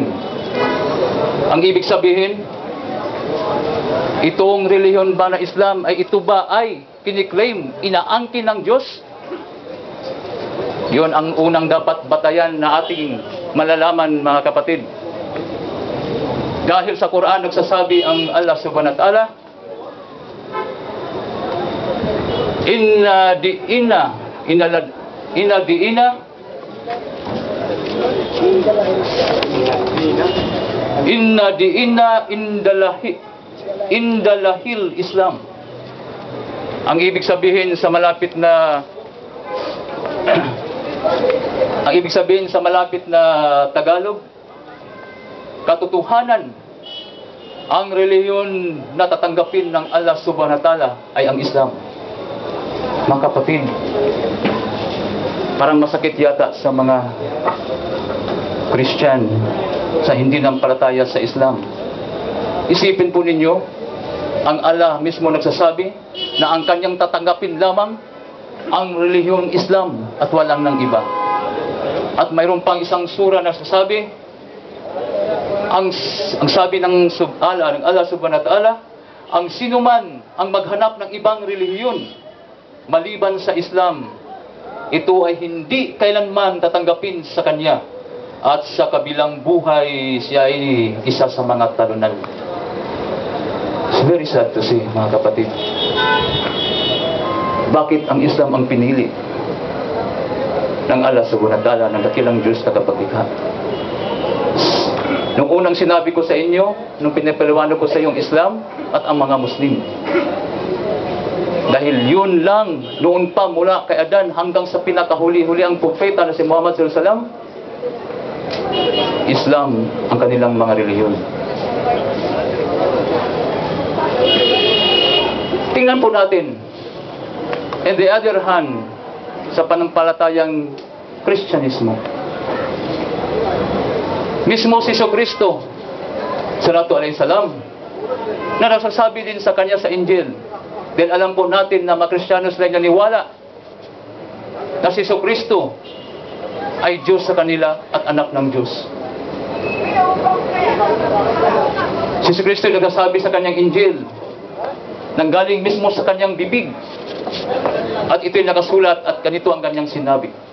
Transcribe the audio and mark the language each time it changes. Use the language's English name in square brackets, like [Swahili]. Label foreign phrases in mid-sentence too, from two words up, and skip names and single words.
[Filipino] Ang ibig sabihin, itong reliyon ba na Islam ay ito ba ay kiniklaim, inaangkin ng Diyos? Yun ang unang dapat batayan na ating malalaman, mga kapatid. Dahil sa Quran nagsasabi ang Allah [Arabic] سبحانه وتعالى, إن الدين عند الله الإسلام. [Filipino] Ang ibig sabihin sa malapit na Tagalog, katotohanan, ang reliyon na tatanggapin ng Allah [Arabic] سبحانه وتعالى [Filipino] ay ang Islam. Mga kapatid, parang masakit yata sa mga Christian sa hindi nampalataya sa Islam. Isipin po ninyo, ang Allah mismo nagsasabi na ang kanyang tatanggapin lamang ang relihiyong Islam at walang ng iba. At mayroon pang isang sura na sasabi, ang sabi ng Allah [Arabic] سبحانه وتعالى, [Filipino] ang sinuman ang maghanap ng ibang relihiyon maliban sa Islam, ito ay hindi kailanman tatanggapin sa kanya, at sa kabilang buhay siya ay isa sa mga talunan. [English] It's very sad to see, [Filipino] mga kapatid. Bakit ang Islam ang pinili ng Allah [Arabic] سبحانه وتعالى, [Filipino] ng dakilang Diyos tagapaglikha? Nung unang sinabi ko sa inyo, nung pinapaliwanag ko sa iyong Islam at ang mga Muslim, dahil yun lang, noon pa mula kay Adan hanggang sa pinakahuli-huli ang propeta na si Muhammad [Arabic] صلى الله عليه وسلم, [Filipino] Islam ang kanilang mga reliyon. Tingnan po natin, [English] on the other hand, [Filipino] sa panampalatayang Kristyanismo, mismo si Kristo [Arabic] صلى الله عليه وسلم [Filipino] na nagsasabi din sa kanya sa Injil, dahil alam po natin na mga Kristiyano sila naniwala na si Kristo ay Diyos sa kanila at anak ng Diyos. Si Kristo nagsasabi sa kanyang Injil, nanggaling mismo sa kanyang bibig, at ito'y nakasulat at ganito ang kanyang sinabi.